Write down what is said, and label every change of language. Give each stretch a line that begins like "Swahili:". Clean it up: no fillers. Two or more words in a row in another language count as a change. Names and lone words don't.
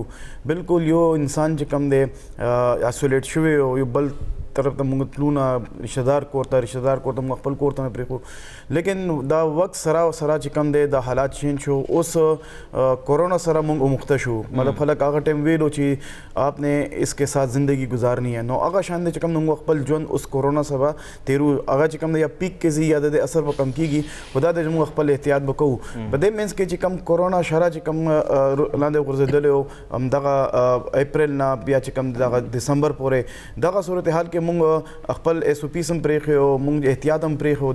Pashto: بالکل یو انسان چې کوم دی اسولیټ شوی او یو بل طرف ته موږ تلونه رشته دار کور ته موږ خپل کور ته نه پرېښو. لیکن دا وخت سره چې کوم دی دا حالات چینج شو. اوس کورونا سره موږ اموخته شو. مطلب خلک هغه ټایم ویلو چې
Urdu: آپ نے اس کے ساتھ زندگی گزارنی ہے
Pashto: نو هغه شان دی چې کوم موږ خپل ژوند اوس کورونا سره تیرو هغه چې کوم دی یا پیک کې زی یا د اثر به کم کیږي. خدا دې موږ خپل احتیاط وکړو. په دې مینس کې چې کوم کورونا شرا چې کوم لاندې غورځېدلی او همدغه اپریل نه بیا چې کوم دغه دسمبر پورې دغه صورتحال کې موږ خپل ایس او پیس هم پرېښی, موږ احتیاط هم پرېښی.